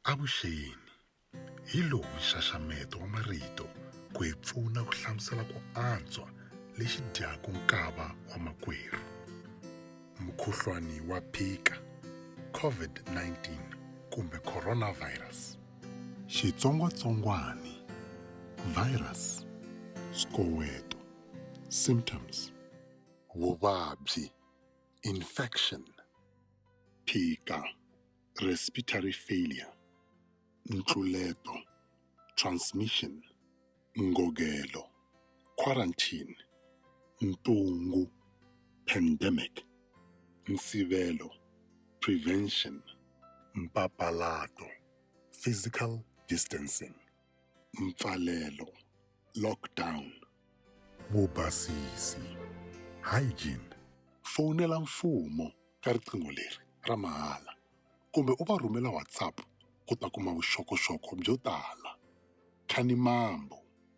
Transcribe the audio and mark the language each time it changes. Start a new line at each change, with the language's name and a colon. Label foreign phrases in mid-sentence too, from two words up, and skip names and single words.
Tsonga: Avuxeni, hi lowu nxaxameto wa marito ku hi pfuna ku hlamusela ku antswa lexi dyaka nkava wa makwerhu. Mukhuhlwani wa phika, COVID-19 kumbe coronavirus. Xitsongwatsongwani, virus, swikoweto, symptoms, vuvabyi, infection, phika,
English: respiratory failure,
Tsonga: ntluleto, transmission, ngogelo, quarantine, ntungu, pandemic, nsivelo, prevention, mpapalato,
English: physical distancing,
Tsonga: mpfalelo, lockdown, vubasisi, hygiene. Fonela mfumo ka riqingho leri ra mahala kumbe u va rhumela WhatsApp ku ta kuma vuxokoxoko byo tala. Khani mambo.